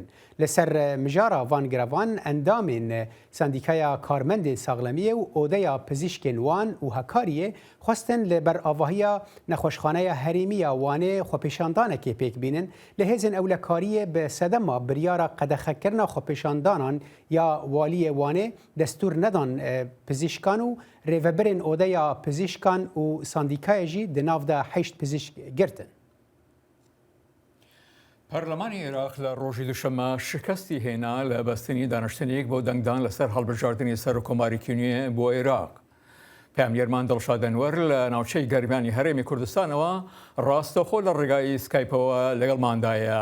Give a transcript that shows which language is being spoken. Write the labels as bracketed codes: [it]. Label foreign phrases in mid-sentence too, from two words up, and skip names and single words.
[ku] Li ser mijara van giravan endamên Sendîkaya Karmendên Saxlemiyê û Odeya Pizîşkên Wan û Hekariyê xwestin li ber avahiya nexweşxaneya herêmiya Wanê xwepêşandanekê pêk bînin li hêzên ewlekariyê bi sedema biryara qedexekirina xwepêşandanan ya waliyê Wanê destûr nedan pizîşkan û rêveberên Odeya Pizîşkan û Sendîkayê jî di nav de 8 pizîşk girtin. [ckb] پەرلەمانی عێراق لە ڕۆژی دوشەمە شکستی هێنا لە بەستنی دانیشتنێک بۆ دەنگدان لەسەر هەڵبژاردننی سەر و کۆماریکی نوێ بۆ عێراق. پامێرمان دڵشاد ئەنوەر لە ناوچەی گەرمیانی هەرێمی کوردستانەوە ڕاستەخۆ لە ڕێگای سکایپەوە لەگەڵماندایە.